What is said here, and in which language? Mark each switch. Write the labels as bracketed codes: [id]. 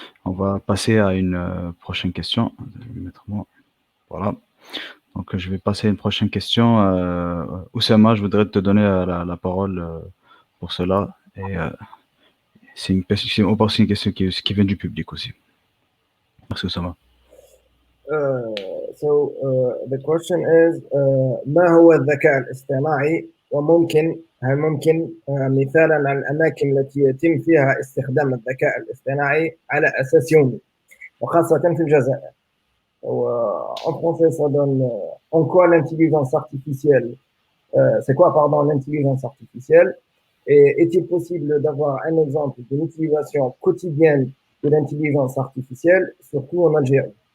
[fr] On va passer à une prochaine question. Voilà. Donc, je vais passer à une prochaine question. Oussama, je voudrais te donner la parole pour cela. Et c'est aussi une question qui vient du public aussi. Merci, Oussama. [en] So the question is [ar] ما هو الذكاء الاصطناعي هل ممكن مثالا عن الأماكن التي يتم فيها استخدام الذكاء الاصطناعي على أساس يومي وخاصة في الجزائر. [fr] En français, ça donne en quoi l'intelligence artificielle, c'est quoi, pardon, l'intelligence artificielle, et est-il possible d'avoir un exemple de l'utilisation quotidienne de l'intelligence artificielle, surtout en Algérie?